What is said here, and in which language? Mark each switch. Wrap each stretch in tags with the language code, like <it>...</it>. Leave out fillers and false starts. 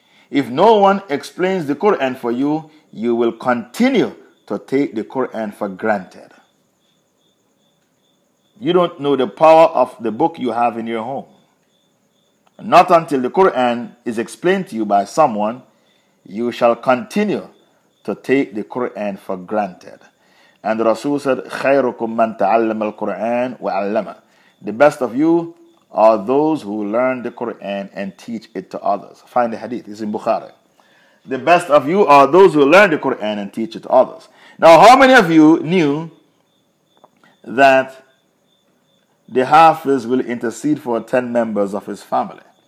<en>If no one explains the Quran for you, you will continue to take the Quran for granted. You don't know the power of the book you have in your home. Not until the Quran is explained to you by someone, you shall continue to take the Quran for granted. And the Rasul said,</en> <ar>خَيْرُكُمْ مَنْ تَعَلَّمَ الْقُرْآنَ وَعَلَّمَ.</ar> <en>The best of you are those who learn the Quran and teach it to others. Find the hadith. It's in Bukhari. The best of you are those who learn the Quran and teach it to others. Now, how many of you knew that the Hafiz will intercede for 10 members of his family?</en>